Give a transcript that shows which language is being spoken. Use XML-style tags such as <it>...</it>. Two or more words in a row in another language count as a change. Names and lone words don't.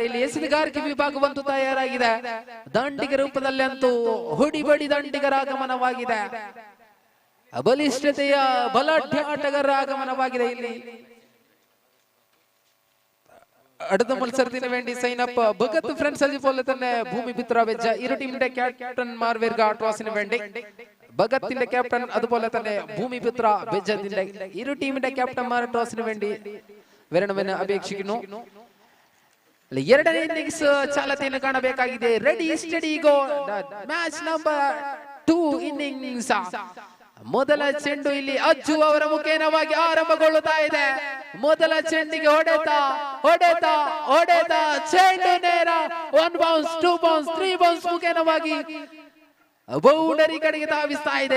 <kn>ಇಲ್ಲಿ ಎಸೆತಗಾರಿಕೆ ವಿಭಾಗವಂತೂ ತಯಾರಾಗಿದೆ. ದಂಡಿಗ ರೂಪದಲ್ಲಿ ಅಂತೂ ಹೊಡಿಬಡಿ ದಂಡಿಗರ ಆಗಮನವಾಗಿದೆ. ಬಲಿಷ್ಠತೆಯ ಬಲಾಢ್ಯ ಆಟಗಾರರ ಆಗಮನವಾಗಿದೆ ಇಲ್ಲಿ.</kn> <ml>അടുത്ത മത്സരത്തിന് വേണ്ടി സൈനപ്പ് ഭഗത് ഫ്രണ്ട്സ് അതുപോലെ തന്നെ ഭൂമിപുത്ര വെച്ച ഇരു ടീമിന്റെ ക്യാപ്റ്റന്മാർ വരുക ടോസിന് വേണ്ടി. ഭഗത്തിന്റെ ക്യാപ്റ്റൻ അതുപോലെ തന്നെ ഭൂമിപുത്ര ബെജത്തിന്റെ ഇരു ടീമിന്റെ ക്യാപ്റ്റന്മാർ ടോസിന് വേണ്ടി വരണമെന്ന് അപേക്ഷിക്കുന്നു.</ml> <kn>ಎರಡನೇ ಇನ್ನಿಂಗ್ಸ್ ಚಾಲತೆಯನ್ನು ಕಾಣಬೇಕಾಗಿದೆ.</kn> <en>Ready steady go. Match number 2 innings.</en> <kn>ಮೊದಲ ಚೆಂಡು ಇಲ್ಲಿ ಅಜ್ಜು ಅವರ ಮುಖೇನವಾಗಿ ಆರಂಭಗೊಳ್ಳುತ್ತಾ ಇದೆ. ಮೊದಲ ಚೆಂಡಿಗೆ ಹೊಡೆತ ಚೆಂಡು ನೇರ 1 ಬೌನ್ಸ್ 2 ಬೌನ್ಸ್ 3 ಬೌನ್ಸ್ ಮುಖೇನವಾಗಿ ಬೌಂಡರಿ ಕಡೆಗೆ ಧಾವಿಸ್ತಾ ಇದೆ.</kn>